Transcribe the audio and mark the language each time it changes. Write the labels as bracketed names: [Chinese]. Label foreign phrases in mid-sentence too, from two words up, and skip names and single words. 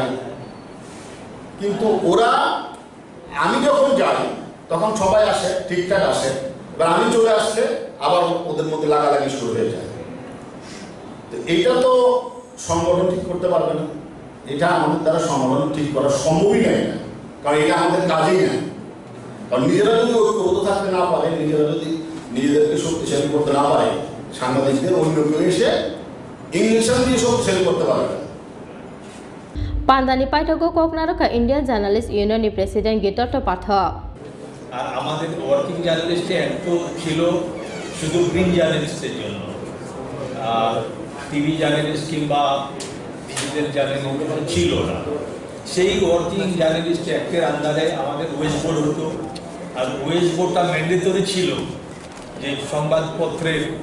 [Bangla] কিন্তু ওরা আমি যখন যাই তখন সবাই আসে ঠিকঠাক আসে বা আমি চলে আসলে আবার ওদের মধ্যে লাগালাগি শুরু হয়ে যায় তো এইটা তো সংগঠন ঠিক করতে পারবে না এটা আমাদের দ্বারা সংগঠন ঠিক করা সম্ভবই নয় না কারণ এটা আমাদের কাজেই না কারণ নিজেরা যদি ঐক্যবদ্ধ থাকতে না পারে নিজেরা যদি নিজেদেরকে শক্তিশালী করতে না পারে সাংবাদিকদের অন্য কেউ এসে ইংলিশন দিয়ে শক্তিশালী করতে পারবে [Turkic languages] Pandani Paithago Kokna rekha Indian Journalist Union ni President Gitartha Pathak [Bangla] আর আমাদের [English] working journaliste [Bangla] একটু ছিল শুধু [English] print journalister [Bangla] জন্য [English] TV journalist [Bangla] কিংবা [English] digital journalist [Bangla] ছিল না সেই [English] working journalist acter undere [Bangla] আমাদের [English] west board [Bangla] হতো আর [English] west boardta mandatory [Bangla] ছিল যে সংবাদপত্রের